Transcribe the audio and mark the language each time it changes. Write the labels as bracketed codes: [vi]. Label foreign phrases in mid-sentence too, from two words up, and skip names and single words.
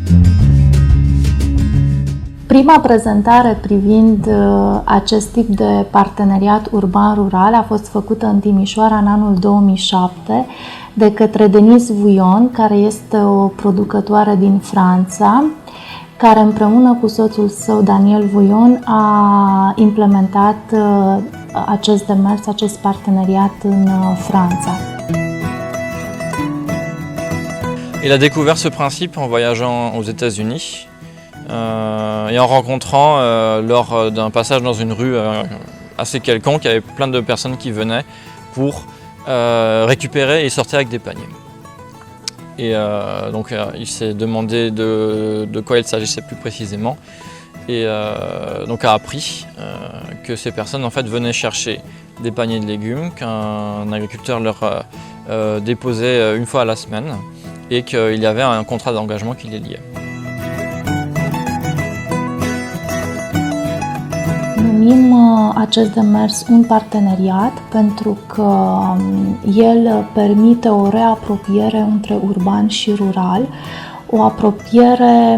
[ro] Prima prezentare privind acest tip de parteneriat urban-rural a fost făcută în Timișoara în anul 2007 de către Denise Vouillon, care este o producătoare din Franța, care împreună cu soțul său, Daniel Vouillon, a implementat acest demers, acest parteneriat în Franța. [fr] Il a découvert ce principe en voyageant aux États-Unis et en rencontrant lors d'un passage dans une rue assez quelconque, il y avait plein de personnes qui venaient pour récupérer et sortir avec des paniers. Et donc il s'est demandé de quoi il s'agissait plus précisément et donc a appris que ces personnes en fait venaient chercher des paniers de légumes qu'un agriculteur leur déposait une fois à la semaine et qu'il y avait un contrat d'engagement qui les liait. [ro] Numim acest demers un parteneriat pentru că el permite o reapropiere între urban și rural, o apropiere